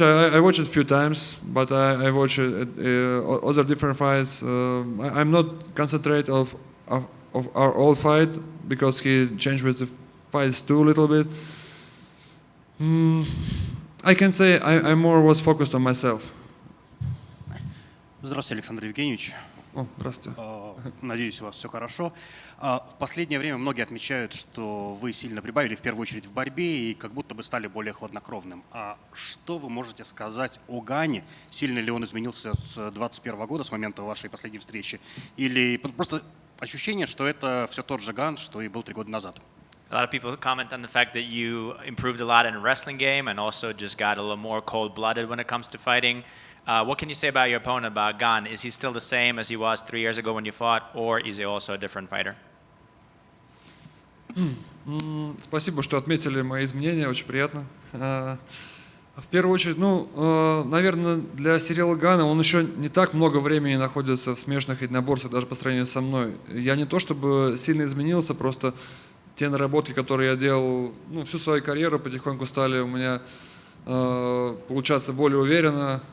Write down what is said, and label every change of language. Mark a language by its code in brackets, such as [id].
[en] I watched it a few times, but I watch other different fights. I'm not concentrate of our old fight, because he changed with the fights too a little bit. I can say I more was focused on myself. [ru] Здравствуйте, Александр Евгеньевич. О, здравствуйте. Надеюсь, у вас все хорошо. В последнее время многие отмечают, что вы сильно прибавили, в первую очередь в борьбе, и как будто бы стали более хладнокровным. А что вы можете сказать о Гане? Сильно ли он изменился с 2021 года, с момента вашей последней встречи? Или просто ощущение, что это все тот же Ган, что и был 3 года назад? [en] A lot of people comment on the fact that you improved a lot in the wrestling game and also just got a little more cold-blooded when it comes to fighting. What can you say about your opponent, about Gane? Is he still the same as he was 3 years ago when you fought, or is he also a different fighter? [ru] Спасибо, что отметили мои изменения, очень приятно. В первую очередь, наверное, для Ciryla Gane он еще не так много времени находится в смешанных единоборствах, даже по сравнению со мной. Я не то чтобы сильно изменился, просто те наработки, которые я делал всю свою карьеру, потихоньку стали у меня получаться более уверенно.